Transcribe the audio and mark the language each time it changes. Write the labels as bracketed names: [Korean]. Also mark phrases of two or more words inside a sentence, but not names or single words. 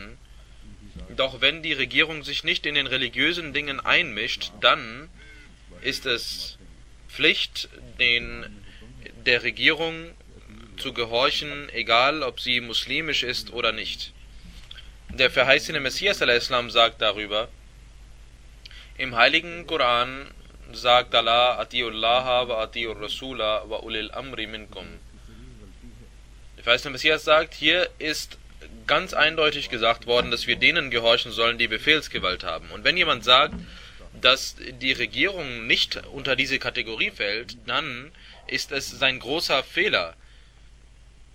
[German] Doch wenn die Regierung sich nicht in den religiösen Dingen einmischt, dann ist es Pflicht, der Regierung zu gehorchen, egal ob sie muslimisch ist oder nicht. Der verheißene Messias a.s. sagt darüber, im heiligen Koran sagt Allah, [Arabic] أطيعوا الله وأطيعوا الرسول وأولي الأمر منكم. [German] Der verheißene Messias sagt, hier ist ganz eindeutig gesagt worden, dass wir denen gehorchen sollen, die Befehlsgewalt haben. Und wenn jemand sagt, dass die Regierung nicht unter diese Kategorie fällt, dann ist es sein großer Fehler.